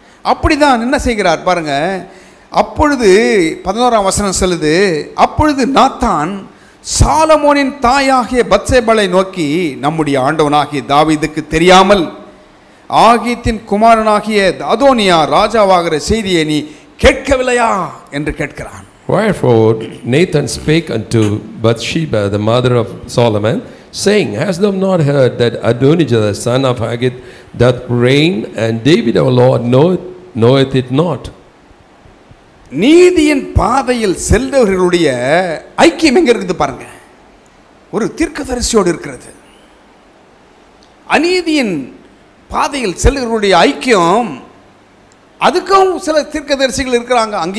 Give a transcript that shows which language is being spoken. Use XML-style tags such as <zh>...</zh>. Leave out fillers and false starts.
<ta>அப்படிதான் என்ன செய்கிறார் பாருங்க. அப்பொழுது 11ஆம் வசனம் சொல்லுது, அப்பொழுது நாத்தான் சாலமோனின் தாயாகிய பத்சேபாளை நோக்கி, நம்முடைய ஆண்டவனாகிய தாவீதுக்கு தெரியாமல் ஆகீத்தின் குமாரனாகிய அதோனியா ராஜாவாகிற செய்தியை நீ கேட்கவில்லையா என்று கேட்கிறான்.</ta> <en>Wherefore Nathan spake unto Bathsheba the mother of Solomon, saying, Hast thou not heard that Adonijah the son of Haggith doth reign, and David our Lord knoweth it not?</en> <ta>நீதியின் பாதையில் செல்றவர்களுடைய ஐக்கியம் எங்க இருக்குது பாருங்க. ஒரு தீர்க்கதரிசியோடு இருக்கிறது. அநீதியின் பாதையில் செல்றவர்களுடைய ஐக்கியம், அதுக்கும் சில தீர்க்கதரிசிகள் இருக்கிறாங்க.</ta>